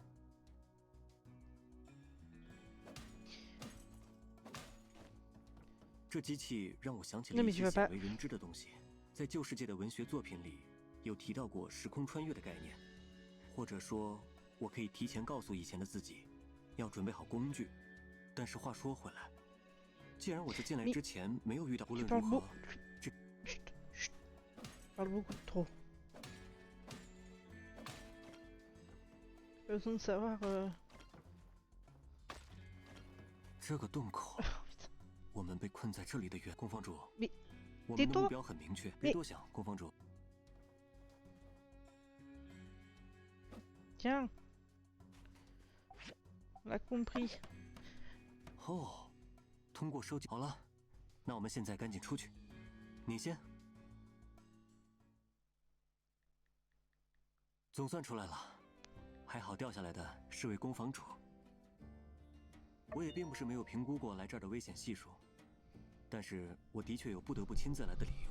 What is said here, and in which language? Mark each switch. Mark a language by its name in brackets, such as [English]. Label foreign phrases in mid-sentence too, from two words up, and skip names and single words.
[Chinese] 这机器让我想起了一些鲜为人知的东西，在旧世界的文学作品里，有提到过时空穿越的概念，或者说。我可以提前告诉以前的自己，要准备好工具。但是话说回来，既然我在进来之前没有遇到，无论如何，这 [French] parle beaucoup trop. Besoin de savoir. [Chinese] 这个洞口，我们被困在这里的原公房主。我们的 [French] tais-toi [Chinese] 目标很明确，别多想，公房主。 [French] Tiens. On a compris. [Chinese] 哦，通过收集好了，那我们现在赶紧出去。你先。总算出来了，还好掉下来的是位公房主。我也并不是没有评估过来这儿的危险系数，但是我的确有不得不亲自来的理由。